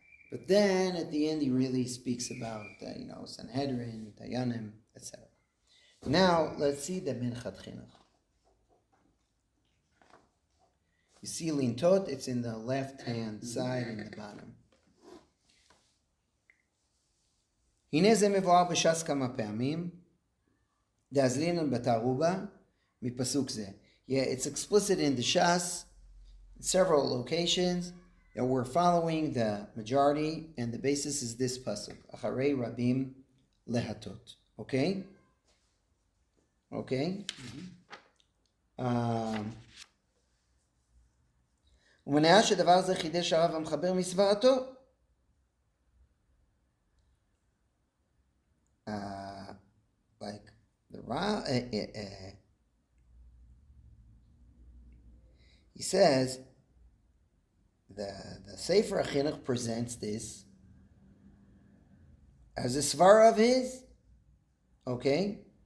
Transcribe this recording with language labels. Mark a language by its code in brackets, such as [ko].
[en] But then at the end he really speaks about, Sanhedrin, Dayanim, etc. Now let's see the Minchat Chinuch. You see Lintot, it's in the left-hand side in the bottom. [he] הנה זה מבואר בש"ס כמה פעמים, דאזלינן בתערובה, מפסוק זה. [en] Yeah, it's explicit in the Shas, in several locations, that we're following the majority, and the basis is this pasuk, [he] Acharei Rabim Lehatot. [en] Okay? Okay? [he] ומנהל שדבר זה חידש הרב המחבר מסברתו. [en] Like the Rav, he says the Sefer HaChinuch presents this as a svara of his, okay?